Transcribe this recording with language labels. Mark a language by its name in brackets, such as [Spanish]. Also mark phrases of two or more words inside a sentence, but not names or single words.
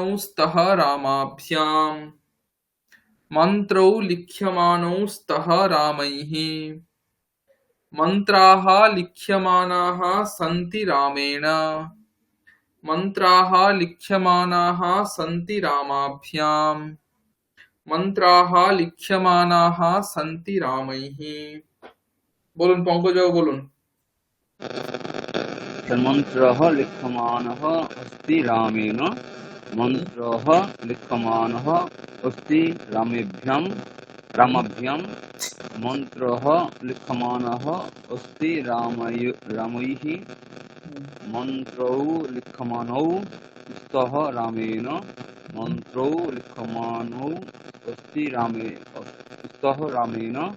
[Sanskrit] স্তः রামাভ্যাম, মন্ত্রৌ লিখ্যমানৌ স্তः রামैः, মন্ত্রাः লিখ্যমানাः সन्ति রামেণ, মন্ত্রাः লিখ্যমানাः সन्ति রামাভ্যাম, মন্ত্রাः লিখ্যমানাः সन्ति রামैः। [Bangla] বলুন পঙ্কজবাবু বলুন। [Sanskrit] মন্ত্রঃ লিখ্যমানঃ অস্তি রামেণ, মন্ত্রঃ লিখ্যমানঃ অস্তি রামাভ্যাম, মন্ত্রঃ লিখ্যমানঃ অস্তি রামৈঃ, মন্ত্রৌ লিখ্যমানৌ স্তः রামেণ, মন্ত্রৌ লিখ্যমানৌ অস্তি স্তः রামেণ,